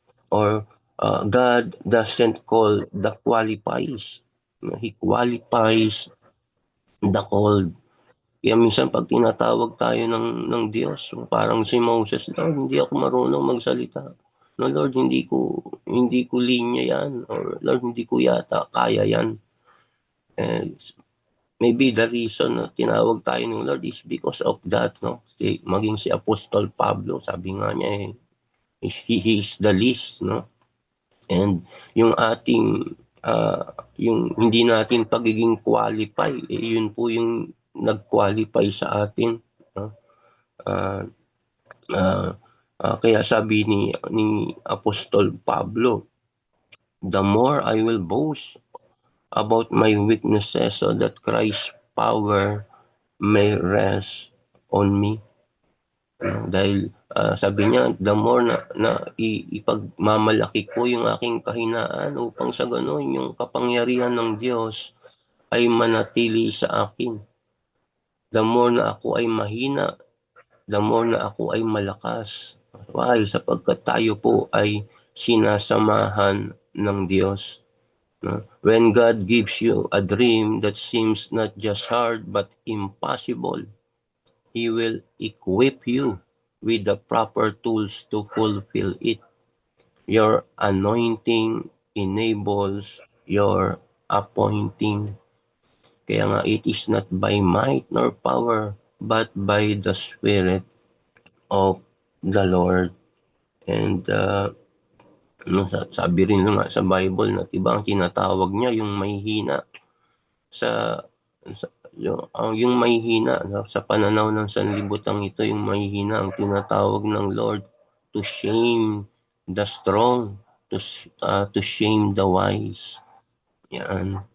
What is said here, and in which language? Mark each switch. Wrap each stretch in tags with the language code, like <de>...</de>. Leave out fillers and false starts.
<en>Or God doesn't call the qualifies. No? He qualifies the called.</en> <tl>Kaya minsan pag tinatawag tayo ng Diyos, parang si Moses, Lord, hindi ako marunong magsalita. No, Lord, hindi ko linya yan. Or Lord, hindi ko yata kaya yan.</tl> <en>And maybe the reason</en> <tl>na tinawag tayo ng</tl> <en>Lord is because of that, no?</en> <tl>Maging si Apostol Pablo, sabi nga niya,</tl> <en>he is the least,</en> <tl>no? And yung ating yung hindi natin pagiging qualify, yun po yung nag-qualify sa atin, no?</tl> <en>Uh, uh,</en> <tl>Kaya sabi ni Apostol Pablo,</tl> <en>the more I will boast about my weaknesses so that Christ's power may rest on me.</en> <tl>Dahil sabi niya, the more na ipagmamalaki ko yung aking kahinaan upang sa gano'n yung kapangyarihan ng Diyos ay manatili sa akin. The more na ako ay mahina, the more na ako ay malakas. Why? Sapagkat tayo po ay sinasamahan ng Diyos. No?</tl> <en>When God gives you a dream that seems not just hard but impossible, He will equip you with the proper tools to fulfill it. Your anointing enables your appointing.</en> <tl>Kaya nga,</tl> <en>it is not by might nor power, but by the Spirit of the Lord.</en> <tl>And sabi rin nga sa Bible na diba ang tinatawag niya yung mahihina sa yung mahihina sa pananaw ng sanlibutan ito, yung mahihina ang tinatawag ng Lord</tl> <en>to shame the strong, to shame the wise.</en> <tl>Yan.</tl>